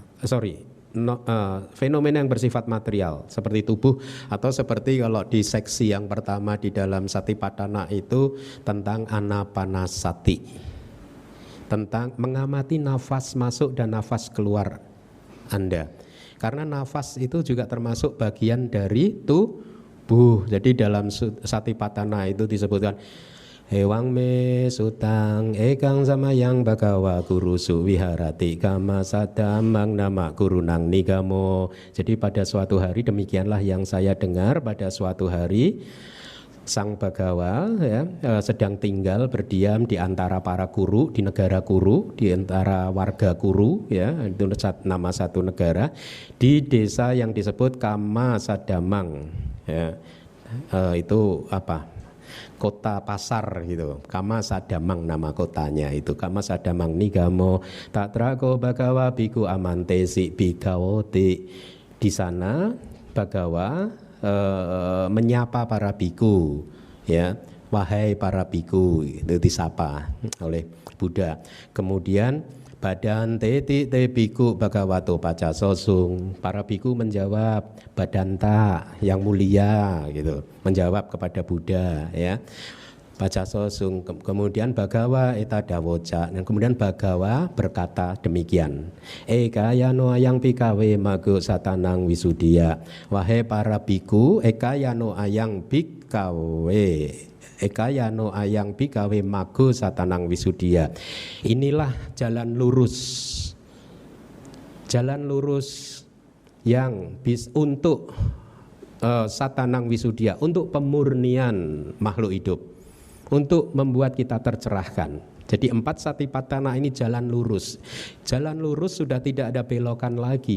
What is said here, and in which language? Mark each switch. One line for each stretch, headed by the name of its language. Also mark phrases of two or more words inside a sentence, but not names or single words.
Indonesian: Fenomena yang bersifat material seperti tubuh, atau seperti kalau di seksi yang pertama di dalam Satipadhana itu tentang anapanasati, tentang mengamati nafas masuk dan nafas keluar Anda, karena nafas itu juga termasuk bagian dari tubuh. Jadi dalam Satipadhana itu disebutkan
Pali: Ewang me sutang ekang samayang bagawa guru suwiharati kama sadamang nama gurunang nigamo.
Indonesian: Jadi pada suatu hari, demikianlah yang saya dengar, pada suatu hari Sang Bagawa sedang tinggal berdiam di antara para guru, di negara Kuru, di antara warga Kuru, ya, itu nama satu negara, di desa yang disebut Kama Sadamang, ya. Itu apa? Kota pasar gitu. Kama Sadamang nama kotanya itu.
Pali: Kama Sadamang nigamo tatrako Bagawa biku amantesi bigawoti.
Indonesian: Di sana Bagawa menyapa para biku, ya, wahai para biku, itu disapa oleh Buddha.
Pali: Kemudian badan te biku Bhagavato paca sosung,
Indonesian: para biku menjawab badanta yang mulia gitu, menjawab kepada Buddha, ya,
Pali: paca sosung.
Indonesian: Kemudian
Pali: Bagawa eta dawoca,
Indonesian: dan kemudian Bagawa berkata demikian,
Pali: eka yano ayang pikawe mago satanang wisudia,
Indonesian: wahai para biku,
Pali: eka yano ayang pikawe, ekayano ayang bikawe mago satanang wisudia.
Indonesian: Inilah jalan lurus. Jalan lurus yang untuk
Pali: satanang wisudia,
Indonesian: untuk pemurnian makhluk hidup, untuk membuat kita tercerahkan. Jadi 4 satipatthana ini jalan lurus. Jalan lurus sudah tidak ada belokan lagi.